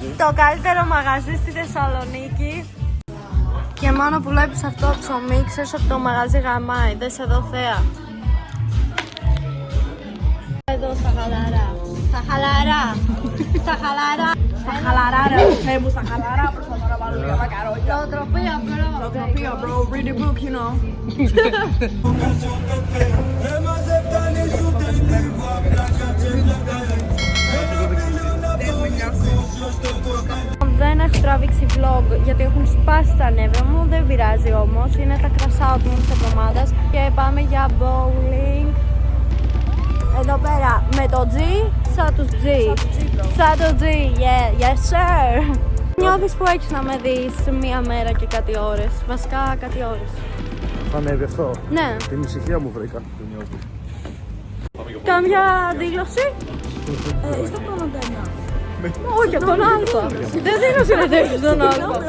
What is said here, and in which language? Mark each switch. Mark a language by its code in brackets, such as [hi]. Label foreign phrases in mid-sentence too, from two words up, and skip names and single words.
[el] Το καλύτερο μαγαζί στη Θεσσαλονίκη. Και μόνο που βλέπεις αυτό το ψωμί, ξέρεις ότι το μαγαζί γαμάει. Δες εδώ θέα. Εδώ στα χαλαρά. Στα χαλαρά. Στα χαλαρά. Στα χαλαρά ρε, okay, μου στα χαλαρά προσπαθώ να βάλω λίγα μακαρόνια. Νοοτροπία, bro. Νοοτροπία, [en] bro, read the book, you know. [el] Δεν έχω τραβήξει vlog γιατί έχουν σπάσει τα νεύρα μου, δεν πειράζει όμως. Είναι τα [en] crash out [el] μου της εβδομάδας και πάμε για bowling. Εδώ πέρα με το G, σαν τους G. Σαν το G, [en] yeah, yes sir. [el] Νιώθεις που έχεις να με δεις μία μέρα και κάτι ώρες, βασικά κάτι ώρες. Θα ανέβει αυτό. Ναι. Την ησυχία μου βρήκα. Το νιώθω. Κάμια δήλωση? Είστε από τον Αντένα. Όχι, από τον Α. Δεν δίνω συνεντεύξεις στον Α.